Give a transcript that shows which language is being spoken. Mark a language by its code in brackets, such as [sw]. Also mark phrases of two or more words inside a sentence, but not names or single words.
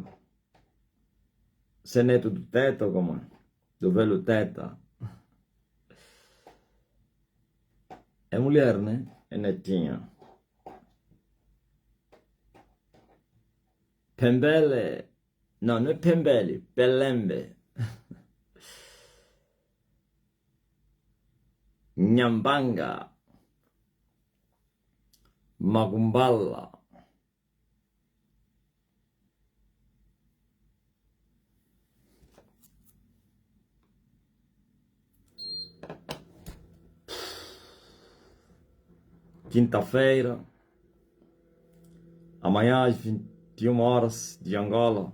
[pt] Você é neto do teta, como? Do velho teta. É mulher, né? É netinha. Pembele. Não, não é Pembele. Pelembe. Nhambanga. Magumbala. Quinta-feira. Amanhã às 21 horas de Angola.